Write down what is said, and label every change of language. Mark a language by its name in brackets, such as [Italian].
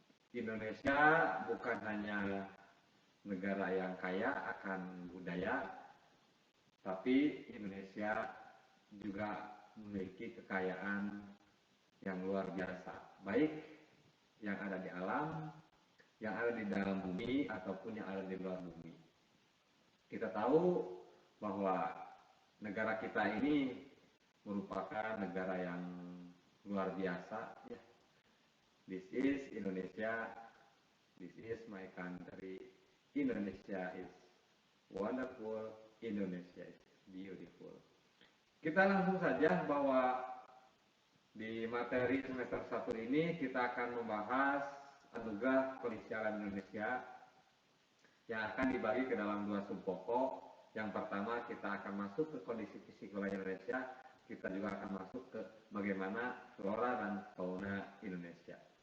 [Indonesian] Indonesia bukan hanya negara yang kaya akan budaya, tapi Indonesia juga memiliki kekayaan yang luar biasa, baik yang ada di alam, yang ada di dalam bumi, ataupun yang ada di luar bumi. Kita tahu bahwa negara kita ini merupakan negara yang luar biasa, ya. [English] This is Indonesia, this is my country. Indonesia is wonderful, Indonesia is beautiful. [Indonesian] Kita langsung saja bahwa di materi semester 1 ini kita akan membahas anugerah kondisi alam Indonesia yang akan dibagi ke dalam 2 sub pokok. Yang pertama kita akan masuk ke kondisi fisik wilayah Indonesia, kita juga akan masuk ke bagaimana flora dan fauna Indonesia.